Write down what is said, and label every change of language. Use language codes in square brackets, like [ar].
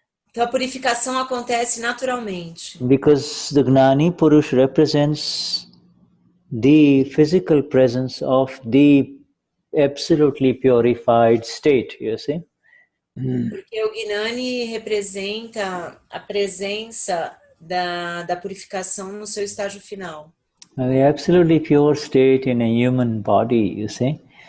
[pt] Então a purificação acontece naturalmente. [en] Because the Gnani Purush represents the physical presence of the absolutely purified state, you see? [pt] Porque o Gnani representa a presença da purificação no seu estágio final. [en] The absolutely pure state in a human body, you see?